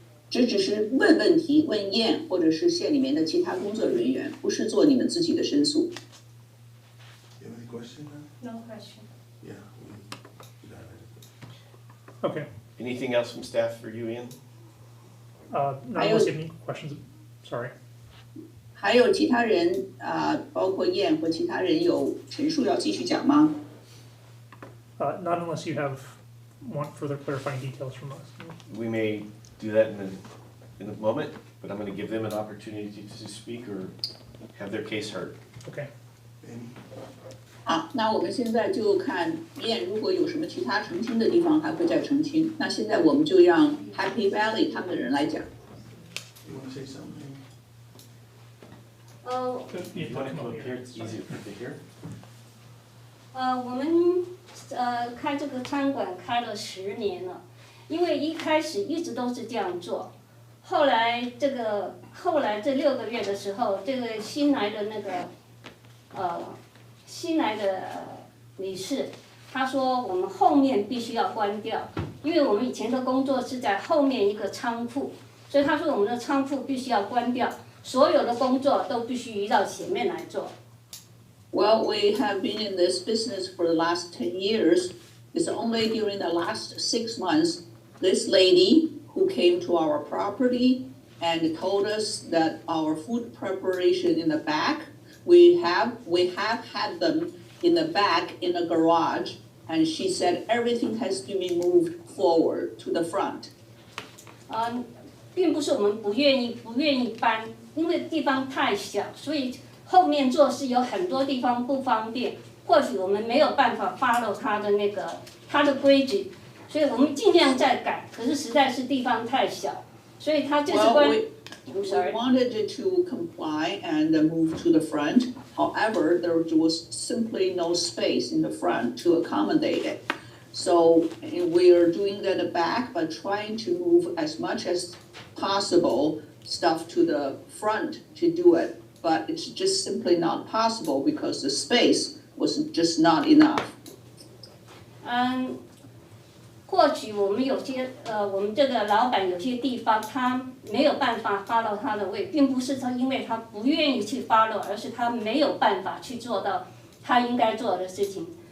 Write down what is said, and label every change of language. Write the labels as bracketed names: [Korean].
[Chinese] 这只是问问题，问 Ian 或者是县里面的其他工作人员，不是做你们自己的申诉。 [English] You have any question? No question. Yeah. Okay. Anything else from staff for you, Ian? Not unless you have any questions. Sorry. [Chinese] 还有其他人包括 Ian 和其他人有陈述要继续讲吗？ [English] Not unless you want further clarifying details from us. We may do that in a moment, but I'm going to give them an opportunity to speak or have their case heard. Okay. [Chinese] 好，那我们现在就看燕，如果有什么其他澄清的地方，还会再澄清。那现在我们就让 Happy Valley 他们的人来讲。 [English] You wanna say something? ，If you wanna come up here, it's easier for you to hear. [Chinese] 我们开这个餐馆开了10年了，因为一开始一直都是这样做，后来这6个月的时候，这个新来的理事，他说我们后面必须要关掉，因为我们以前的工作是在后面一个仓库，所以他说我们的仓库必须要关掉，所有的工作都必须移到前面来做。 [English] Well, we have been in this business for the last 10 years. It's only during the last 6 months, this lady who came to our property and told us that our food preparation in the back, we have had them in the back in the garage, and she said everything has to be moved forward to the front. [Chinese] 并不是我们不愿意搬，因为地方太小，所以。后面做事有很多地方不方便，或许我们没有办法 follow 他的规矩，所以我们尽量在改，可是实在是地方太小，所以他这次关。 [English] We wanted to comply and move to the front. However, there was simply no space in the front to accommodate it. So we are doing that at the back, but trying to move as much as possible stuff to the front to do it. But it's just simply not possible because the space was just not enough. [Chinese] 或许我们有些我们这个老板有些地方他没有办法 follow 他的位，并不是他因为他不愿意去 follow， 而是他没有办法去做到他应该做的事情。